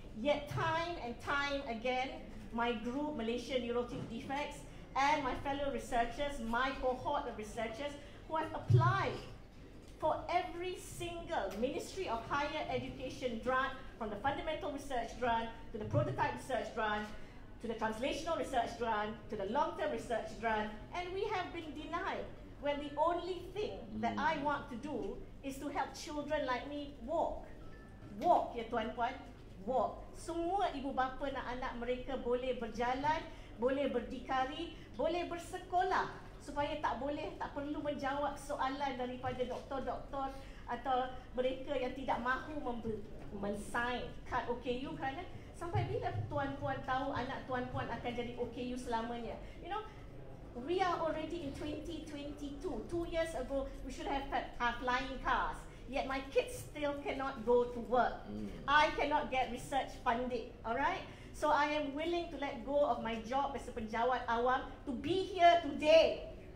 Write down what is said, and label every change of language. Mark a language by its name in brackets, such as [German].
[English] Yet time and time again, my group, Malaysia Neural Tube Defects, and my fellow researchers, my cohort of researchers who have applied for every single Ministry of Higher Education grant, from the fundamental research grant to the prototype research grant to the translational research grant to the long-term research grant, and we have been denied when the only thing that I want to do is to help children like me walk. Walk, [Malay] ya tuan-puan, [English] walk. [Malay] Semua ibu bapa nak anak mereka boleh berjalan, boleh berdikari, boleh bersekolah, supaya tak perlu menjawab soalan daripada doktor-doktor atau mereka yang tidak mahu men-sign kad OKU kerana sampai bila tuan-puan tahu anak tuan-puan akan jadi OKU selamanya. [English] You know, we are already in 2022. 2 years ago, we should have had flying cars. Yet my kids still cannot go to work. I cannot get research funding, alright? So I am willing to let go of my job as a [Malay] penjawat awam [English] to be here today.